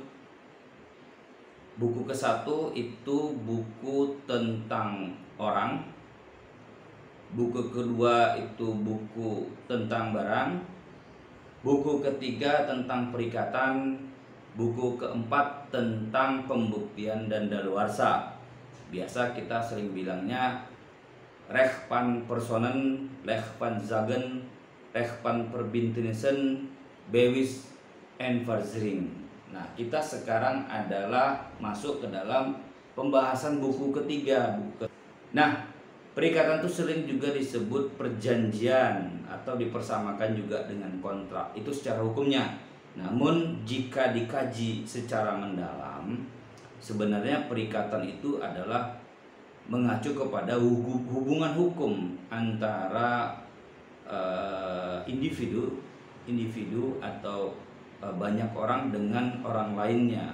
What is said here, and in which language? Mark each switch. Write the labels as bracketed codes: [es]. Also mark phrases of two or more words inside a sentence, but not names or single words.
[id] Buku ke-1 itu buku tentang orang. Buku kedua itu buku tentang barang. Buku ketiga tentang perikatan. Buku keempat tentang pembuktian dan daluarsa. Biasa kita sering bilangnya [nl] recht van personen, recht van zaken, recht van verbintenissen, bewijs en verzekering. [id] Nah, kita sekarang adalah masuk ke dalam pembahasan buku ketiga. Nah, perikatan itu sering juga disebut perjanjian atau dipersamakan juga dengan kontrak. Itu secara hukumnya. Namun jika dikaji secara mendalam, sebenarnya perikatan itu adalah mengacu kepada hubungan hukum antara individu atau banyak orang dengan orang lainnya.